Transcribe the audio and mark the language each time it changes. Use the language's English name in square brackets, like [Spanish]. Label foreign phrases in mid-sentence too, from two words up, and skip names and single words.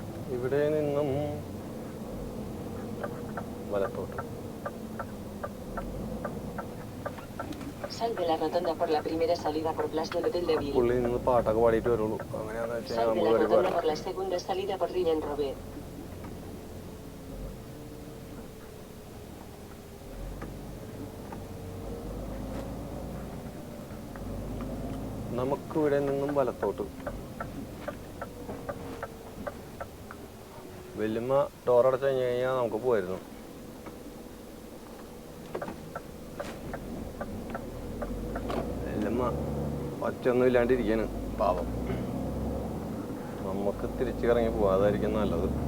[Malayalam] ഇവിടെ നിന്നും വലത്തോട്ട്. [Spanish] Sal de la rotonda por la primera salida por Place de l'Hôtel de Ville. [Malayalam] പുള്ളി നിന്ന് പാട്ടൊക്കെ പാടിയിട്ട് വരുള്ളൂ. അങ്ങനെയാണെന്ന് വെച്ച് കഴിഞ്ഞാൽ [Spanish] Sal de [Malayalam] നമ്മൾ [Spanish] la [Malayalam] കയറി [Spanish] rotonda [Malayalam] പോരാം. [Spanish] por la segunda salida por Rille en Robert. [Malayalam] നമുക്ക് ഇവിടെ നിന്നും വലത്തോട്ട്. വല്യമ്മ ഡോറടച്ചു കഴിഞ്ഞ് കഴിഞ്ഞാൽ നമുക്ക് പോയിരുന്നു. വല്യമ്മ ഒച്ചൊന്നും ഇല്ലാണ്ടിരിക്കാണ് പാവം. നമുക്ക് തിരിച്ചു ഇറങ്ങി പോവാം, അതായിരിക്കും നല്ലത്.